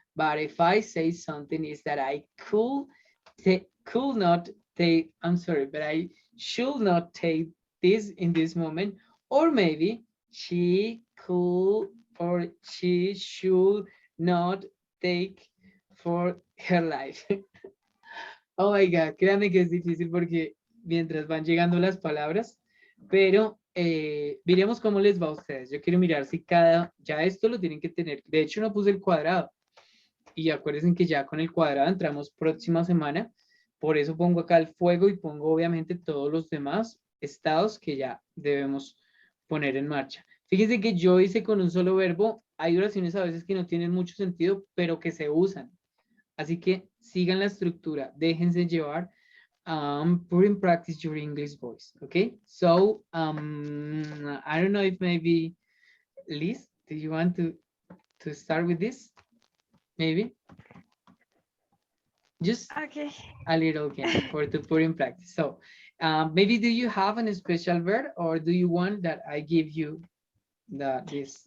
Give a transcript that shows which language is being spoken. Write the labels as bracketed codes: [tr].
[en] But if I say something is that I could not take, I'm sorry, but I should not take this in this moment, or maybe she could or she should not take for her life. Oh my God, [es] créanme que es difícil porque mientras van llegando las palabras, pero miremos cómo les va a ustedes. Yo quiero mirar si ya esto lo tienen que tener. De hecho, no puse el cuadrado. Y acuérdense que ya con el cuadrado entramos próxima semana. Por eso pongo acá el fuego y pongo obviamente todos los demás estados que ya debemos poner en marcha. Fíjense que yo hice con un solo verbo. Hay oraciones a veces que no tienen mucho sentido, pero que se usan. Así que sigan la estructura, déjense llevar. [en] Put in practice your English voice, okay? So, I don't know if maybe Liz, do you want to start with this? Maybe? Just Okay. a little again for to put in practice. So, maybe do you have a special verb, or do you want that I give you this?